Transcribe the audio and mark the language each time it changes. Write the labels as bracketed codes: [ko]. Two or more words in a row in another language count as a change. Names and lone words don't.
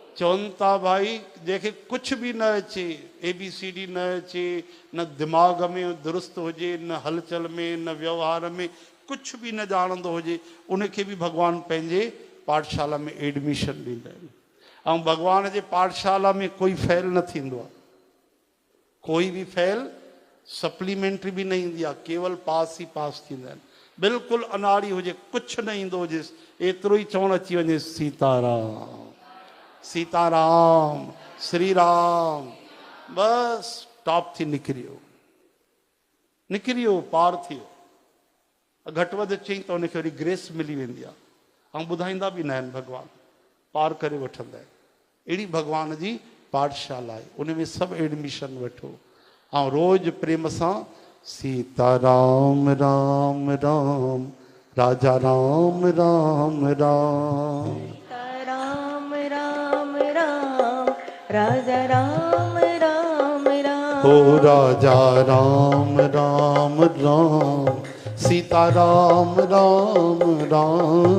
[sd] चवनि था भाई जंहिंखे कुछ भी न अचे, ABCD न अचे, न दिमाग़ में दुरुस्त हुजे, न हलचल में, न व्यवहार में कुछ भी न ॼाणंदो हुजे, उनखे भी भगवान पंहिंजे पाठशाला में एडमिशन ॾींदा आहिनि। ऐं भगवान जे पाठशाला में कोई फेल न थींदो आहे, कोई भी फेल सप्लीमेंट्री भी न ईंदी आहे, केवल पास ही पास थींदा आहिनि। बिल्कुलु अनाड़ी हुजे, कुछ न ईंदो हुजेसि, एतिरो ई चवणु अची वञे सीताराम सीताराम श्री राम, बस टॉप थी निकिरियो पार थियो। घटि वधि चई त उनखे वरी ग्रेस मिली वेंदी आहे, ऐं ॿुधाईंदा बि न आहिनि भॻवान, पार करे वठंदा आहिनि। अहिड़ी भगवान जी पाठशाला आहे, उन में सभु एडमिशन वठो ऐं रोज़ प्रेम सां सीताराम राम राम राजा राम राम राम राम राम राम राजा राम राम राम हो राजा राम राम राम सीता राम राम राम